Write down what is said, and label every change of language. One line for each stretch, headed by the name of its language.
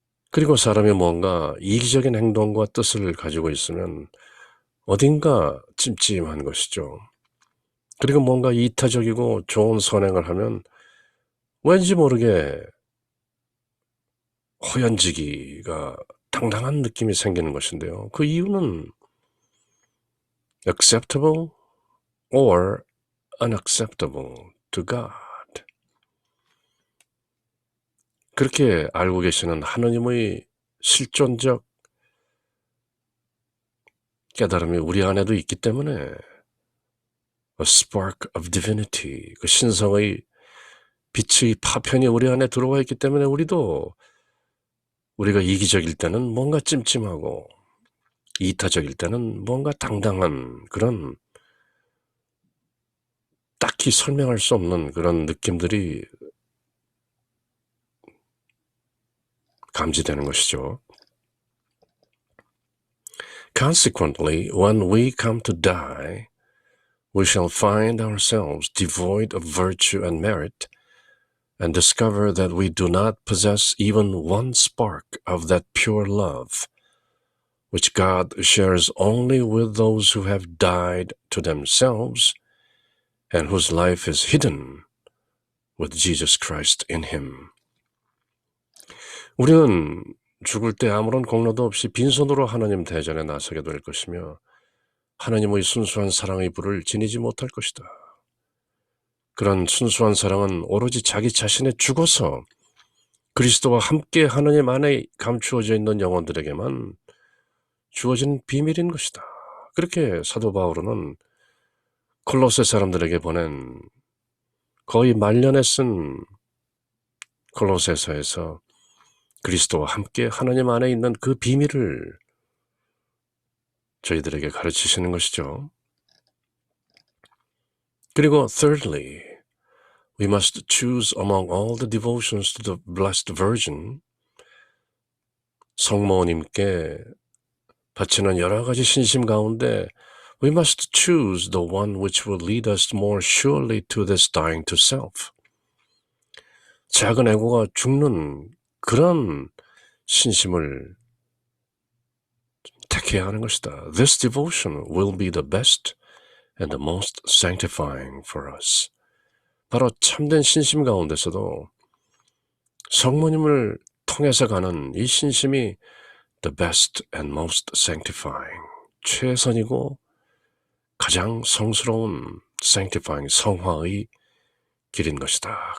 Korean: 그리고 사람이 뭔가 이기적인 행동과 뜻을 가지고 있으면 어딘가 찜찜한 것이죠. 그리고 뭔가 이타적이고 좋은 선행을 하면 왠지 모르게 호연지기가 당당한 느낌이 생기는 것인데요. 그 이유는
English: acceptable or unacceptable to God.
Korean: 그렇게 알고 계시는 하나님의 실존적 깨달음이 우리 안에도 있기 때문에
English: a spark of divinity,
Korean: 그 신성의 빛의 파편이 우리 안에 들어와 있기 때문에 우리가 이기적일 때는 뭔가 찜찜하고 이타적일 때는 뭔가 당당한 그런 딱히 설명할 수 없는 그런 느낌들이 감지되는 것이죠.
English: Consequently, when we come to die, we shall find ourselves devoid of virtue and merit, and discover that we do not possess even one spark of that pure love, which God shares only with those who have died to themselves, and whose life is hidden with Jesus Christ in him.
Korean: 우리는 죽을 때 아무런 공로도 없이 빈손으로 하나님 대전에 나서게 될 것이며 하나님의 순수한 사랑의 불을 지니지 못할 것이다. 그런 순수한 사랑은 오로지 자기 자신에 죽어서 그리스도와 함께 하나님 안에 감추어져 있는 영혼들에게만 주어진 비밀인 것이다. 그렇게 사도 바울은 콜로세 사람들에게 보낸 거의 말년에 쓴 콜로세서에서 그리스도와 함께 하나님 안에 있는 그 비밀을 저희들에게 가르치시는 것이죠.
English: 그리고 thirdly, we must choose among all the devotions to the Blessed Virgin,
Korean: 성모님께 바치는 여러 가지 신심 가운데
English: we must choose the one which will lead us more surely to this dying to self.
Korean: 작은 에고가 죽는 그런 신심을 택해야 하는 것이다.
English: This devotion will be the best and the most sanctifying for us.
Korean: 바로 참된 신심 가운데서도 성모님을 통해서 가는 이 신심이
English: the best and most sanctifying,
Korean: 최선이고 가장 성스러운 sanctifying, 성화의 길인 것이다.